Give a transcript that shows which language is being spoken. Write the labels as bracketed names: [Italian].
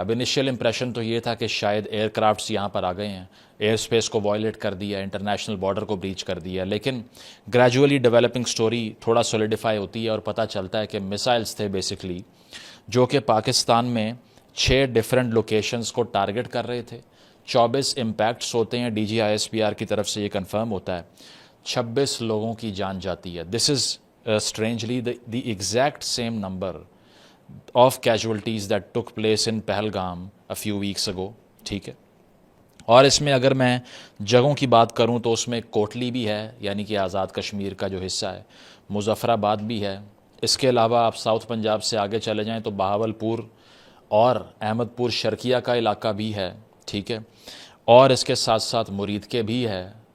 [Hindi] अब initial impression तो ये था कि शायद एयरक्राफ्ट्स यहाँ पर आ गए हैं, एयर स्पेस को वायलेट कर दिया, इंटरनेशनल बॉर्डर को ब्रीच कर दिया, लेकिन ग्रेजुअली डेवलपिंग स्टोरी थोड़ा सॉलिडिफाई होती है और पता चलता है कि मिसाइल्स थे बेसिकली जो कि पाकिस्तान में 6 डिफरेंट लोकेशंस को टारगेट कर रहे थे। 24 इम्पैक्ट्स होते हैं, DGISPR की तरफ से ये कंफर्म होता है, 26 लोगों की जान जाती है। [English] This is strangely the exact same number of casualties that took place in Pahalgam a few weeks ago, ठीक है। [Hindi] और इसमें अगर मैं जगहों की बात करूं तो उसमें कोटली भी है, यानी कि आज़ाद कश्मीर का जो हिस्सा है, मुजफ्फराबाद भी है, इसके अलावा आप साउथ पंजाब से आगे चले जाएं तो बहावलपुर और अहमदपुर शर्किया का इलाका भी है, ठीक है, और इसके साथ साथ मुरीद के भी है।